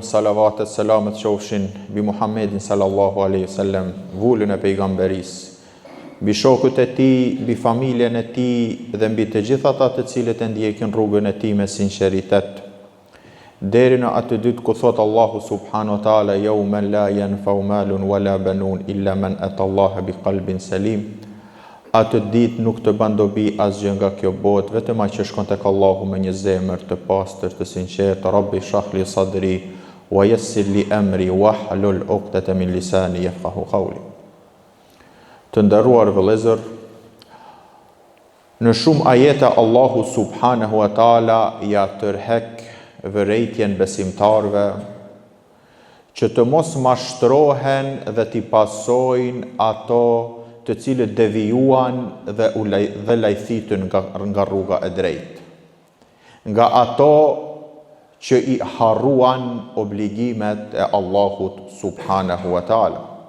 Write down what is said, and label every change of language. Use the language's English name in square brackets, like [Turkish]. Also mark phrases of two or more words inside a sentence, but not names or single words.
[Albanian] Salavatet, selamet qofshin mbi Muhammedin [Arabic] صلى الله عليه وسلم, [Albanian] vullën e pejgamberisë, mbi shokët e tij, mbi familjen e tij dhe mbi të gjithë ata të cilët e ndjekin rrugën e tij me sinqeritet. Deri në atë ditë ku thot Allahu [Arabic] سبحانه وتعالى: "يوم لا ينفع مال ولا بنون إلا من أتى الله بقلب سليم." [Albanian] Atë ditë nuk të bën dobi asgjë nga kjo botë, vetëm ai që shkon tek Allahu me një zemër të pastër, të sinqertë. [Arabic] رب اشرح لي صدري ويسر لي أمري واحلل عقدة من لساني يفقهوا قولي. [Albanian] Të nderuar vëllezër, në shumë ajete Allahu [Arabic] سبحانه وتعالى [Albanian] ja tërhek vërejtjen besimtarve që të mos mashtrohen dhe t'i pasojnë ato të cilët devijuan dhe lajthitën nga rruga e drejtë, nga ato që i harruan obligimet e Allahut [Arabic] سبحانه وتعالى.